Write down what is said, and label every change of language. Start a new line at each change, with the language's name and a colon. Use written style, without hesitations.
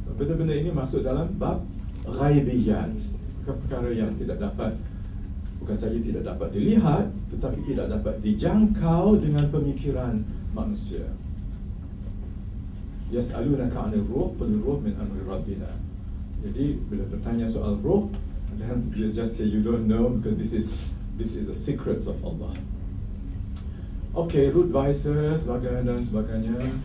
Malay: Benda-benda ini masuk dalam bab ghaibiyat, perkara yang tidak dapat, bukan saja tidak dapat dilihat, tetapi tidak dapat dijangkau dengan pemikiran manusia.
Arabic: Yas'alunaka 'anil ruh, qul ruh min amri rabbina.
Malay: Jadi bila bertanya soal roh,
English: then you just say you don't know because this is the secrets of Allah.
Malay: Okay, root vices, sebagainya dan sebagainya.